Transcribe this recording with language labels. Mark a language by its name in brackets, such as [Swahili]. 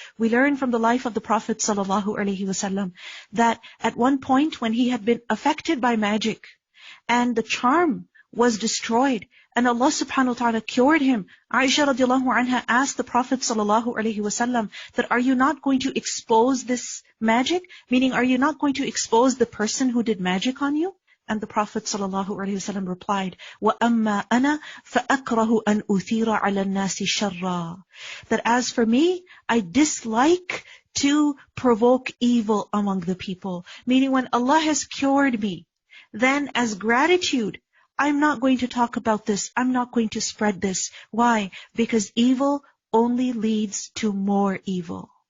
[English] We learn from the life of the Prophet ﷺ that at one point when he had been affected by magic and the charm was destroyed and Allah subhanahu wa ta'ala cured him, Aisha radiallahu anha asked the Prophet ﷺ that, are you not going to expose this magic? Meaning, are you not going to expose the person who did magic on you? And the Prophet ﷺ replied, [Arabic] وَأَمَّا أَنَا فَأَكْرَهُ أَنْ أُثِيرَ عَلَى النَّاسِ شَرًّا. [English] That as for me, I dislike to provoke evil among the people. Meaning, when Allah has cured me, then as gratitude, I'm not going to talk about this. I'm not going to spread this. Why? Because evil only leads to more evil.